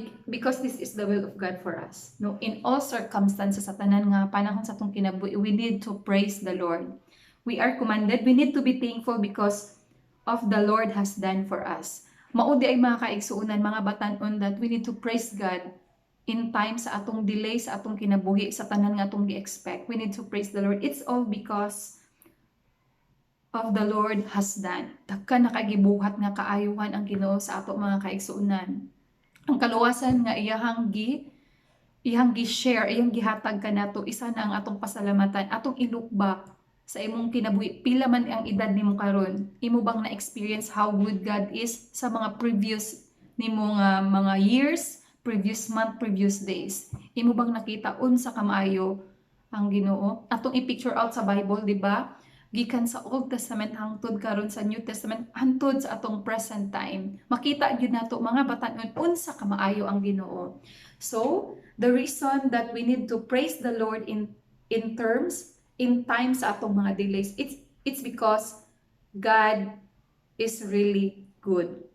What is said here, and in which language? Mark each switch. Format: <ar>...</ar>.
<en>Because this is the will of God for us. No, in all circumstances</en> <ceb>sa tanan nga panahon sa atong kinabuhi,</ceb> <en>we need to praise the Lord. We are commanded, we need to be thankful because of the Lord has done for us.</en> <ceb>Maudi ay mga kaigsuunan, mga batanon,</ceb> <en>that we need to praise God in time</en> <ceb>sa atong delay sa atong kinabuhi, sa tanan nga atong gi-expect.</ceb> <en>We need to praise the Lord. It's all because of the Lord has done.</en> <ceb>Daghan nakagibuhat nga kaayuhan ang Ginoo sa ato mga kaigsuunan. Ang kaluwasan nga iyang gi-share, iyang gihatag kanato, isa na ang atong pasalamatan, atong i-look back sa imong kinabuhi. Pila man ang edad nimo karon, imo bang na-experience</ceb> <en>how good God is</en> <ceb>sa mga previous nimo nga mga years,</ceb> <en>previous month, previous days.</en> <ceb>Imo bang nakita unsa kamaayo ang Ginoo? Atong i-picture out sa Bible, di ba? Gikan sa Old Testament hangtod karon sa New Testament hangtod sa atong present time. Makita gyud nato mga batan-on unsa kamaayo ang Ginoo.</ceb> <en>So, the reason that we need to praise the Lord in times</en> <ceb>sa atong mga delays,</ceb> <en>it's because God is really good.</en>